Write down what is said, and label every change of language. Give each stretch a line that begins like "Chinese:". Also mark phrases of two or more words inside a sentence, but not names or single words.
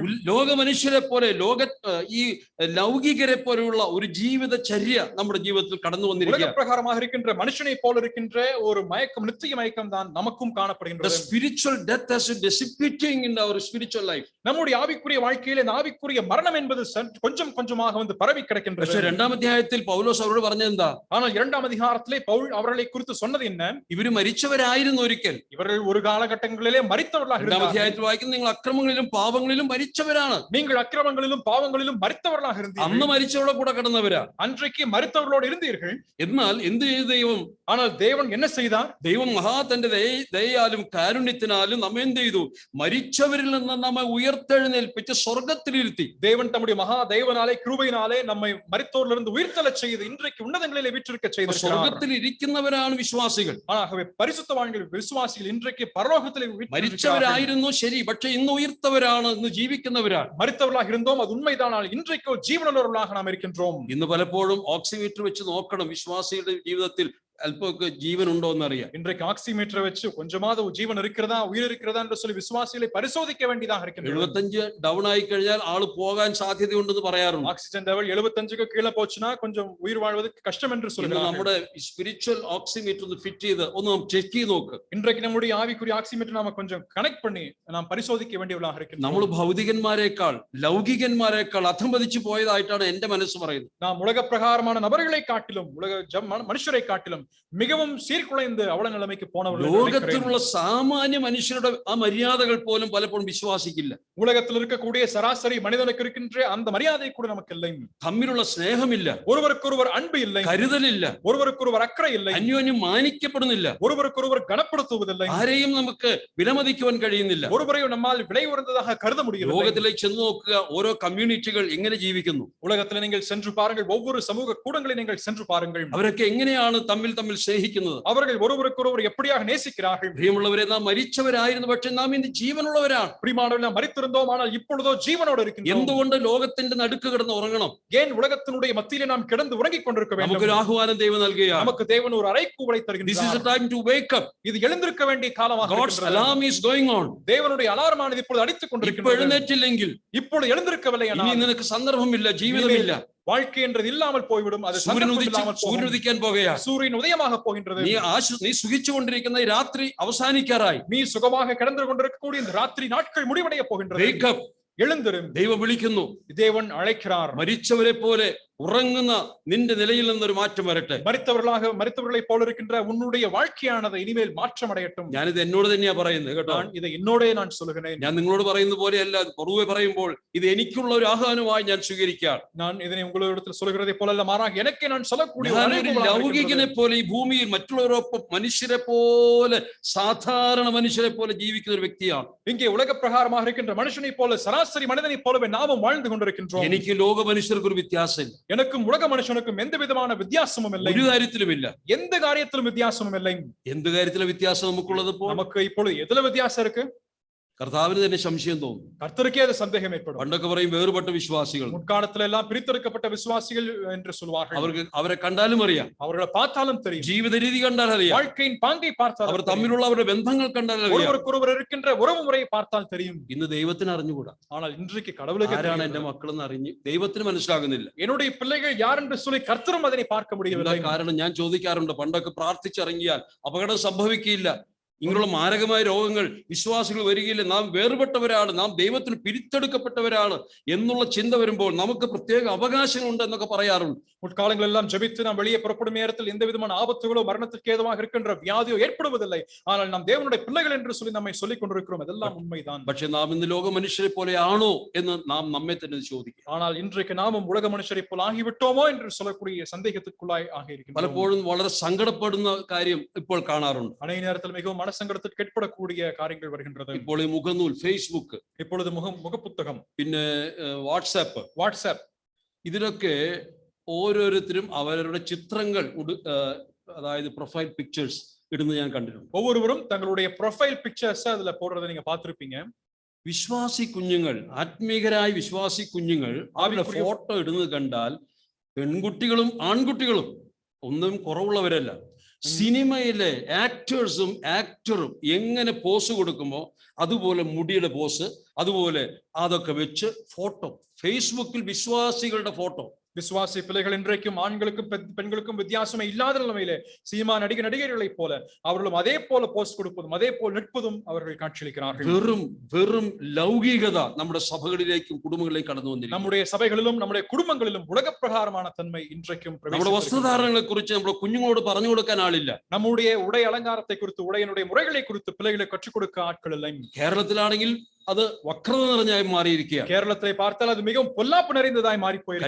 Malayalam: ലോക മനുഷ്യരെ പോലെ, ഈ ലൗകികരെ പോലെയുള്ള ഒരു ജീവിതചര്യ നമ്മുടെ ജീവിതത്തിൽ കടന്നു വന്നിരിക്കുക.
Tamil: உலக பிரகாரமாக இருக்கின்ற மனுஷனை போல இருக்கின்ற இருக்கின்ற ஒரு மயக்கம், நித்திய மயக்கம் தான் நமக்கும்
English: The
Tamil: காணப்படுகின்றது.
English: spiritual death has been dissipating in our spiritual life.
Tamil: நம்முடைய ஆவிக்குரிய வாழ்க்கையிலே இந்த ஆவிக்குரிய மரணம் என்பது கொஞ்சம் கொஞ்சமாக வந்து பரவி கிடக்கின்றது.
Malayalam: പക്ഷേ രണ്ടാം അധ്യായത്തിൽ പൗലോസ് അവരോട് പറഞ്ഞെന്താ?
Tamil: ஆனால் இரண்டாம் அதிகாரத்திலே பவுல் அவர்களை குறித்து சொன்னது என்ன?
Malayalam: ഇവര് മരിച്ചവരായിരുന്നു ഒരിക്കൽ.
Tamil: இவர்கள் ஒரு காலகட்டங்களிலே மரித்தவர்களாக
Malayalam: രണ്ടാം
Tamil: இருந்தார்கள்.
Malayalam: അധ്യായത്തിൽ വായിക്കുന്ന നിങ്ങൾ അക്രമങ്ങളിലും പാപങ്ങളിലും മരിച്ചവരാണ്.
Tamil: நீங்கள் அக்கிரமங்களிலும் பாவங்களிலும் மரித்தவர்களாக இருந்தீர்கள்.
Malayalam: അന്ന് മരിച്ചവരുടെ കൂടെ കിടന്നവരാ.
Tamil: அன்றைக்கு மரித்தவர்களோடு இருந்தீர்கள்.
Malayalam: എന്നാൽ എന്ത് ചെയ്തു ദൈവം?
Tamil: ஆனால் தேவன் என்ன செய்தார்?
Malayalam: ദൈവം തന്റെ ദയയാലും കാരുണ്യത്തിനാലും നമ്മെ എന്ത് ചെയ്തു? മരിച്ചവരിൽ നിന്ന് നമ്മെ ഉയർത്തെഴുന്നേൽപ്പിച്ച് സ്വർഗത്തിലിരുത്തി.
Tamil: தேவன் தம்முடைய மகா தயவினாலே கிருபையினாலே நம்மை மரித்தோரிலிருந்து உயிர்த்தெழச் செய்து இன்றைக்கு உன்னதங்களிலே வீற்றிருக்க செய்தார்.
Malayalam: സ്വർഗത്തിൽ ഇരിക്കുന്നവരാണ് വിശ്വാസികൾ.
Tamil: ஆகவே பரிசுத்தவான்கள் விசுவாசிகள் இன்றைக்கு பரலோகத்திலே
Malayalam: മരിച്ചവരായിരുന്നു ശരി, പക്ഷെ ഇന്ന് ഉയർത്തവരാണ്, ഇന്ന് ജീവിക്കുന്നവരാണ്.
Tamil: மரித்தவர்களாக இருந்தோம், அது உண்மைதான். இன்றைக்கு ஜீவனுள்ளவர்களாக நாம் இருக்கின்றோம்.
Malayalam: ഇന്ന് പലപ്പോഴും ഓക്സിമീറ്റർ വെച്ച് നോക്കണം വിശ്വാസികളുടെ ജീവിതത്തിൽ അല്പമൊക്കെ ജീവൻ ഉണ്ടോ എന്നറിയാം.
Tamil: இன்றைக்கு ஆக்சிமீட்டரை வச்சு கொஞ்சமாவது ஜீவன் இருக்கிறதா, உயிர் இருக்கிறதா என்று சொல்லி விசுவாசிகளை பரிசோதிக்க வேண்டியதாக இருக்கிறது.
Malayalam: 75 ഡൗൺ ആയി കഴിഞ്ഞാൽ ആള് പോകാൻ സാധ്യതയുണ്ടെന്ന് പറയാറുണ്ട്.
English: oxygen level
Tamil: 75க்கு கீழே போச்சுனா கொஞ்சம் உயிர் வாழ்வதற்கு கஷ்டம் என்று சொல்றாங்க.
Malayalam: നമ്മുടെ
English: spiritual oximeter
Malayalam: ഒന്ന് ഫിറ്റ് ചെയ്ത് ഒന്ന് ചെക്ക് ചെയ്ത് നോക്ക്.
Tamil: இன்றைக்கு நம்முடைய ஆவிக்குரிய ஆக்சிமீட்டர் நாம கொஞ்சம் கனெக்ட் பண்ணி நாம் பரிசோதிக்க வேண்டியவர்களாக இருக்கிறோம்.
Malayalam: നമ്മൾ ഭൗതികന്മാരെക്കാൾ ലൗകികന്മാരെക്കാൾ അധംപതിച്ചു പോയതായിട്ടാണ് എന്റെ മനസ്സ് പറയുന്നത്.
Tamil: நாம் உலக பிரகாரமான நபர்களை காட்டிலும் உலக மனுஷரை காட்டிலும் மிகவும் சீர்குலைந்து அவல நிலைமைக்கு போனவர்கள்.
Malayalam: ലോകത്തിലുള്ള സാമാന്യ മനുഷ്യരുടെ ആ മര്യാദകൾ പോലും പലപ്പോഴും വിശ്വാസിക്കില്ല.
Tamil: உலகத்தில் இருக்கக்கூடிய சராசரி மனிதனுக்கு இருக்கின்ற அந்த மரியாதை கூட நமக்கு இல்லை.
Malayalam: തമ്മിലുള്ള സ്നേഹമില്ല,
Tamil: ஒருவருக்கொருவர் அன்பு இல்லை,
Malayalam: കരുതലില്ല,
Tamil: ஒருவருக்கொருவர் அக்கறை இல்லை,
Malayalam: അന്യോന്യം മാനിക്കപ്പെടുന്നില്ല,
Tamil: ஒருவருக்கொருவர் கனப்படுத்துவதில்லை,
Malayalam: ആരെയും നമുക്ക് വിലമതിക്കുവാൻ കഴിയുന്നില്ല.
Tamil: ஒருவரையும் நம்மால் விலை உயர்ந்ததாக கருத முடியவில்லை.
Malayalam: ലോകത്തിലേക്ക് ചെന്ന് നോക്കുക, ഓരോ കമ്മ്യൂണിറ്റികൾ എങ്ങനെ ജീവിക്കുന്നു.
Tamil: உலகத்தில் நீங்கள் சென்று பாருங்கள், ஒவ்வொரு சமூக கூடங்களை நீங்கள் சென்று பாருங்கள்.
Malayalam: അവരൊക്കെ എങ്ങനെയാണ് തമ്മിൽ സ്നേഹിക്കുന്നത്,
Tamil: அவர்கள் ஒருவருக்கொருவர் எப்படியாக நேசிக்கிறார்கள்.
Malayalam: പ്രിയമുള്ളവരെ, നാം മരിച്ചവരായിരുന്നു, പക്ഷെ നാം ഇന്ന് ജീവനുള്ളവരാണ്.
Tamil: பிரியமானவர்களே, மரித்திருந்தோம், ஆனால் இப்பொழுதோ ஜீவனோடு இருக்கின்றோம்.
Malayalam: എന്തുകൊണ്ട് ലോകത്തിന്റെ നടുക്ക് കിടന്ന് ഉറങ്ങണം?
Tamil: ஏன் உலகத்தினுடைய மத்தியிலே நாம் கிடந்து உறங்கிக் கொண்டிருக்க வேண்டும்?
Malayalam: നമുക്കൊരു ആഹ്വാനം ദൈവം നൽകുകയാണ്.
Tamil: நமக்கு தேவன் ஒரு அறைகூவலை
English: This
Tamil: தருகின்றார்.
English: is the time to wake up.
Tamil: இது எழுந்திருக்க வேண்டிய காலமாக
English: God's
Tamil: இருக்கிறது.
English: alarm is going on.
Tamil: தேவனுடைய அலாரமானது இப்பொழுது அடித்துக்
Malayalam: ഇപ്പോൾ
Tamil: கொண்டிருக்கிறது.
Malayalam: എഴുന്നേറ്റില്ലെങ്കിൽ
Tamil: இப்பொழுது எழுந்திருக்கவில்லை
Malayalam: ഇനി
Tamil: என்றால்
Malayalam: നിനക്ക് സന്ദർഭമില്ല, ജീവിതമില്ല.
Tamil: வாழ்க்கை என்றது இல்லாமல் போய்விடும். அது
Malayalam: സൂര്യൻ ഉദിക്കാൻ പോകുകയാണ്.
Tamil: சூரியன் உதயமாக போகின்றது.
Malayalam: നീ സുഖിച്ചുകൊണ്ടിരിക്കുന്ന ഈ രാത്രി അവസാനിക്കാറായി.
Tamil: நீ சுகமாக கிடந்து கொண்டிருக்கக்கூடிய இந்த ராத்திரி நாட்கள் முடிவடைய போகின்றது.
English: Wake up.
Tamil: எழுந்திரும்.
Malayalam: ദൈവം വിളിക്കുന്നു.
Tamil: தேவன் அழைக்கிறார்.
Malayalam: മരിച്ചവരെ പോലെ ഉറങ്ങുന്ന നിന്റെ നിലയിൽ നിന്നൊരു മാറ്റം വരട്ടെ.
Tamil: மரித்தவர்களை போல இருக்கின்ற உன்னுடைய வாழ்க்கையானது இனிமேல் மாற்றம் அடையட்டும்.
Malayalam: ഞാനിത് എന്നോട് തന്നെയാ പറയുന്നത് കേട്ടോ.
Tamil: இதை என்னோடே நான் சொல்லுகிறேன்.
Malayalam: ഞാൻ നിങ്ങളോട് പറയുന്ന പോലെയല്ല, പൊതുവെ പറയുമ്പോൾ ഇത് എനിക്കുള്ള ഒരു ആഹ്വാനമായി ഞാൻ സ്വീകരിക്കാം.
Tamil: நான் இதனை உங்களிடத்தில் சொல்லுகிறதை போல அல்ல, മാറാக எனக்கே நான் சொல்லக்கூடிய
Malayalam: ലൗകികനെ പോലെ ഈ ഭൂമിയിൽ മറ്റുള്ളവരൊപ്പം മനുഷ്യരെ പോലെ, സാധാരണ മനുഷ്യരെ പോലെ ജീവിക്കുന്ന ഒരു വ്യക്തിയാണ്.
Tamil: இங்கே உலக பிரகாரமாக இருக்கின்ற மனுஷனை போல, சராசரி மனிதனை போலவே நாமும் வாழ்ந்து கொண்டிருக்கின்றோம்.
Malayalam: എനിക്ക് ലോക മനുഷ്യർക്ക് ഒരു വ്യത്യാസമില്ല.
Tamil: எனக்கும் உலக மனுஷனுக்கும் எந்த விதமான வித்தியாசமும் இல்லை.
Malayalam: ഒരു കാര്യത്തിലുമില്ല.
Tamil: எந்த காரியத்திலும் வித்தியாசமும் இல்லை.
Malayalam: എന്ത് കാര്യത്തിലെ വ്യത്യാസം നമുക്കുള്ളത്?
Tamil: நமக்கு இப்பொழுது எதுல வித்தியாசம் இருக்கு?
Malayalam: കർത്താവിന് തന്നെ സംശയം തോന്നും.
Tamil: கர்த்தருக்கே அது சந்தேகம் ஏற்படும்.
Malayalam: പണ്ടൊക്കെ പറയും വേറുപെട്ട വിശ്വാസികൾ.
Tamil: முற்காலத்துல எல்லாம் பிரித்தெடுக்கப்பட்ட விசுவாசிகள் என்று சொல்வார்கள்.
Malayalam: അവരെ കണ്ടാലും അറിയാം,
Tamil: அவர்களை பார்த்தாலும் தெரியும்,
Malayalam: ജീവിത രീതി കണ്ടാൽ അറിയാം,
Tamil: வாழ்க்கையின் பாங்கை பார்த்தால்,
Malayalam: അവർ തമ്മിലുള്ള അവരുടെ ബന്ധങ്ങൾ കണ്ടാൽ അറിയാം,
Tamil: ஒருவருக்கொருவர் இருக்கின்ற உறவு முறையை பார்த்தால் தெரியும்.
Malayalam: ഇന്ന് ദൈവത്തിന് അറിഞ്ഞുകൂടാ.
Tamil: ஆனால் இன்றைக்கு கடவுளுக்கு
Malayalam: ആരാണ് എന്റെ മക്കളെന്ന് അറിഞ്ഞ് ദൈവത്തിന് മനസ്സിലാകുന്നില്ല.
Tamil: என்னுடைய பிள்ளைகள் யார் என்று சொல்லி கர்த்தரும் அதனை பார்க்க முடியவில்லை.
Malayalam: കാരണം ഞാൻ ചോദിക്കാറുണ്ട്, പണ്ടൊക്കെ പ്രാർത്ഥിച്ചിറങ്ങിയാൽ അപകടം സംഭവിക്കില്ല, ഇങ്ങനെയുള്ള മാരകമായ രോഗങ്ങൾ വിശ്വാസികൾ വരികയില്ല, നാം വേർപെട്ടവരാണ്, നാം ദൈവത്തിന് പിരിത്തെടുക്കപ്പെട്ടവരാണ് എന്നുള്ള ചിന്ത വരുമ്പോൾ നമുക്ക് പ്രത്യേക അവകാശങ്ങളുണ്ട് എന്നൊക്കെ പറയാറുണ്ട്.
Tamil: முற்காலங்கள் எல்லாம் ஜெபித்து நாம் வெளியே புறப்படும் நேரத்தில் எந்த விதமான ஆபத்துகளோ மரணத்திற்கு ஏதுவாக இருக்கின்ற வியாதியோ ஏற்படுவதில்லை. ஆனால் நாம் தேவனுடைய பிள்ளைகள் என்று சொல்லி நம்மை சொல்லிக் கொண்டிருக்கிறோம். அதெல்லாம் உண்மைதான்.
Malayalam: പക്ഷെ നാം ഇന്ന് ലോക മനുഷ്യരെ പോലെയാണോ എന്ന് നാം നമ്മെ തന്നെ ചോദിക്കും.
Tamil: ஆனால் இன்றைக்கு நாமும் உலக மனுஷரை போல் ஆகிவிட்டோமோ என்று சொல்லக்கூடிய சந்தேகத்துக்குள்ளாய் ஆகியிருக்கிறோம்.
Malayalam: പലപ്പോഴും വളരെ സങ്കടപ്പെടുന്ന കാര്യം ഇപ്പോൾ കാണാറുണ്ട്.
Tamil: அநேக நேரத்தில் மிகவும் மனசங்கடத்திற்கு ஏற்படக்கூடிய காரியங்கள் வருகின்றது.
Malayalam: ഇപ്പോൾ ഈ മുഖനൂൽ, ഫേസ്ബുക്ക്,
Tamil: இப்பொழுது முகப்புத்தகம்,
Malayalam: പിന്നെ വാട്സാപ്പ്, ഇതിലൊക്കെ ഓരോരുത്തരും അവരവരുടെ ചിത്രങ്ങൾ, അതായത്
English: profile pictures
Malayalam: ഇടുന്നത് ഞാൻ കണ്ടിട്ടുണ്ട്.
Tamil: ஒவ்வொருவரும் தங்களுடைய
English: profile pictures
Tamil: அதுல போடுறதை நீங்க பார்த்திருப்பீங்க.
Malayalam: വിശ്വാസി കുഞ്ഞുങ്ങൾ, ആത്മീകരായ വിശ്വാസി കുഞ്ഞുങ്ങൾ അവരുടെ ഫോട്ടോ ഇടുന്നത് കണ്ടാൽ പെൺകുട്ടികളും ആൺകുട്ടികളും ഒന്നും കുറവുള്ളവരല്ല. സിനിമയിലെ ആക്ടറും എങ്ങനെ പോസ് കൊടുക്കുമോ അതുപോലെ മുടിയുടെ പോസ്, അതുപോലെ അതൊക്കെ വെച്ച് ഫോട്ടോ ഫേസ്ബുക്കിൽ വിശ്വാസികളുടെ ഫോട്ടോ.
Tamil: விசுவாசி பிள்ளைகள் இன்றைக்கும் ஆண்களுக்கும் பெண்களுக்கும் வித்தியாசமே இல்லாத நிலைமையிலே சீமா நடிகர்களைப் போல அவர்களும் அதே போல போஸ்ட் கொடுப்பதும் அதே போல் நிற்பதும் அவர்கள் காட்சியளிக்கிறார்கள்.
Malayalam: வெறும் ലൗകികത നമ്മുടെ സഭകളിലേക്കും കുടുംബങ്ങളിലേക്കും കടന്നു വന്നിരിക്കുന്നു.
Tamil: நம்முடைய சபைகளிலும் நம்முடைய குடும்பங்களிலும் உலக பிரகாரமான தன்மை இன்றைக்கும்
Malayalam: നമ്മുടെ വസ്ത്രധാരണങ്ങളെ കുറിച്ച് നമ്മുടെ കുഞ്ഞുങ്ങളോട് പറഞ്ഞു കൊടുക്കാൻ ആളില്ല.
Tamil: நம்முடைய உடை அலங்காரத்தை குறித்து உடையினுடைய முறைகளை குறித்து பிள்ளைகளை கற்றுக் கொடுக்க ஆட்கள் இல்லை.
Malayalam: കേരളത്തിലാണെങ്കിൽ അത് വക്രത നിറഞ്ഞായി മാറിയിരിക്കുകയാണ്.
Tamil: കേരളത്തെ பார்த்தால் அது மிகவும் பொல்லாப்பு நிறைந்ததாய் மாறி போயிருக்கிறது.